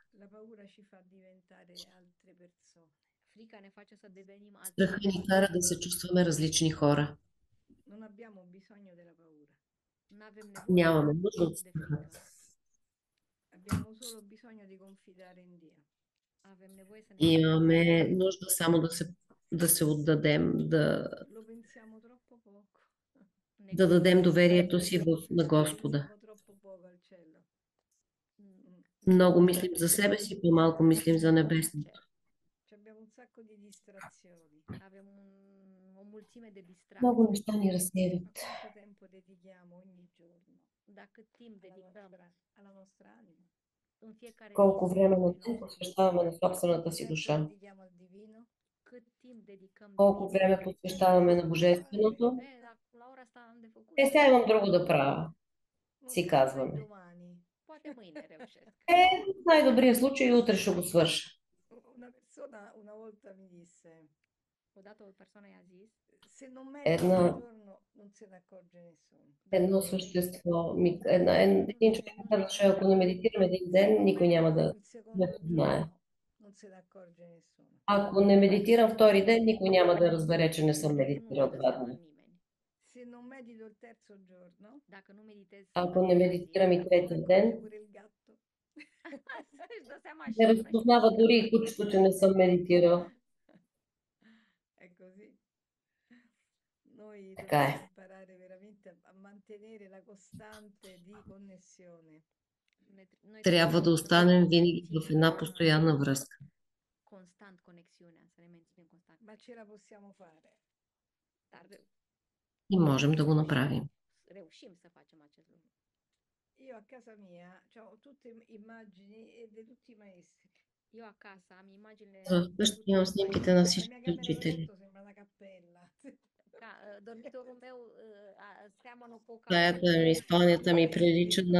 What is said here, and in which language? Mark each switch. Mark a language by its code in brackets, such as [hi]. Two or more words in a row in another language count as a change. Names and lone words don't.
[it] La paura ci fa diventare altre persone. [ro] Frica ne face să devenim alte [bg] Страхът ни [ro] persoane. [bg] кара да се чувстваме различни хора. [it] Non abbiamo bisogno della paura, [ro] Nu avem nevoie [bg] Нямаме нужда от [ro] de frică. [bg] страха. [it] abbiamo solo bisogno di confidare in Dio. [ro] Avem nevoie să ne [bg] Имаме нужда само да се отдадем, [it] Lo pensiamo troppo poco. [ro] ne [bg] да дадем [ro] gândim [bg] доверието си на Господа. [it] Pensiamo troppo poco al cielo. [bg] Много мислим за себе си, по-малко мислим за [ro] mult la [bg] небесното. [ro] cer. [it] Ci abbiamo un sacco di distrazioni. [ro] Avem o mulțime de [bg] Много [ro] distracții. [bg] неща ни разсейват. [it] Ma quanto tempo dedichiamo ogni giorno [ro] Dar cât timp dedicăm [it] alla nostra anima? [ro] în fiecare zi [bg] Колко време на [ro] serviciului [bg] ден [ro] nostru, [bg] посвещаваме на собствената [it] Quanto [bg] си [it] tempo [bg] душа? [it] dedichiamo al divino? [ro] cât timp dedicăm [bg] Колко [ro] divinului. [bg] време посвещаваме на Божественото? [ro] Dar la ora asta am de făcut. [bg] Сега имам друго да правя, [it] Non [bg] си [it] so, magari [bg] казваме. [it] domani. [ro] Poate mâine reușesc. [bg] В най-добрия случай утре ще го свърша. [it] Una persona una volta mi disse: [ro] Odată o persoană i-a zis, [it] se non mediti un [bg] Една, [it] giorno non se ne accorge nessuno. [bg] едно същество, един човек ми казваше, ако не медитирам един ден, никой няма да [it] Il [bg] ме [it] secondo [bg] познае. [it] giorno non se ne accorge nessuno. [bg] Ако не медитирам втори ден, никой няма да разбере, че не съм [ro] nu [bg] медитирал [ro] își dă [bg] 2 [ro] seama [bg] дни. [ro] nimeni. [it] Se non medito il terzo giorno, [ro] Dacă nu meditezi [bg] Ако [ro] a [bg] не [ro] treia zi, [bg] медитирам и [it] se ne [bg] третия [it] accorge [bg] ден, [it] pure il gatto. [ro] își dă seama și [bg] не [ro] câinele. [bg] разпознава дори и кучето, че не съм медитирал. [it] È così. Noi [bg] Така [it] dobbiamo [bg] е. [it] imparare veramente a mantenere la costante di connessione. [ro] Noi [bg] Трябва да останем винаги в една постоянна връзка. [ro] constant conexiunea, să ne menținem constant. [it] Ma ce la possiamo fare? [ro] Dar [bg] И можем да го направим. [ro] reușim să facem acest lucru. [it] Io a casa mia ho tutte immagini di tutti i maestri. [ro] Eu acasă am imaginile [bg] Вкъщи имам снимките на [it] La [bg] всички [it] mia camera da [bg] учители. [it] letto sembra una cappella. [ro] dormitorul meu seamănă cu o [bg] Стаята ми, спалнята ми прилича на